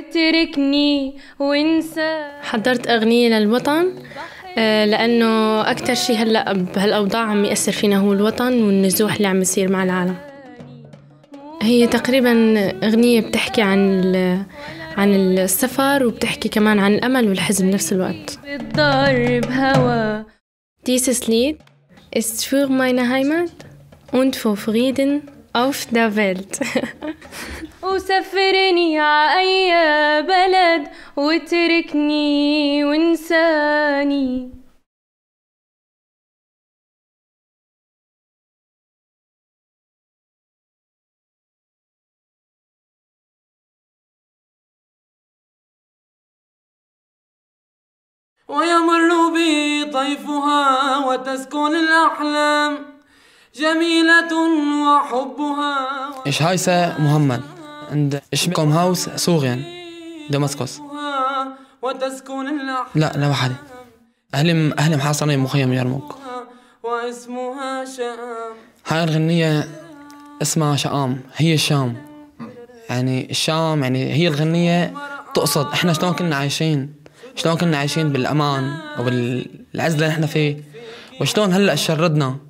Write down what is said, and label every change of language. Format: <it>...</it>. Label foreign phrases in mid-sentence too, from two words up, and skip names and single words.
<ar>حضرت أغنية للوطن لأنه أكتر شي هلأ بهالأوضاع عم يأثر فينا هو الوطن والنزوح اللي عم يصير مع العالم. هي تقريبا أغنية بتحكي عن السفر وبتحكي كمان عن الأمل والحزن بنفس الوقت.</ar> <de>Dieses Lied ist für meine Heimat und für Frieden auf der Welt.</de> <ar>وسفرني ع أي بلد واتركني وانساني. ويمر بي طيفها وتسكن الأحلام جميلة وحبها.</ar> <de>Ich heiße Mohammed und ich komme aus Syrien, Damaskus.</de> <ar>لا لوحدي. أهلي محاصرين مخيم يرموك. هاي الغنية اسمها شام، هي الشام. يعني الشام يعني هي الغنية تقصد إحنا شلون كنا عايشين بالأمان وبالعز اللي إحنا فيه، وشلون هلأ شردنا.</ar>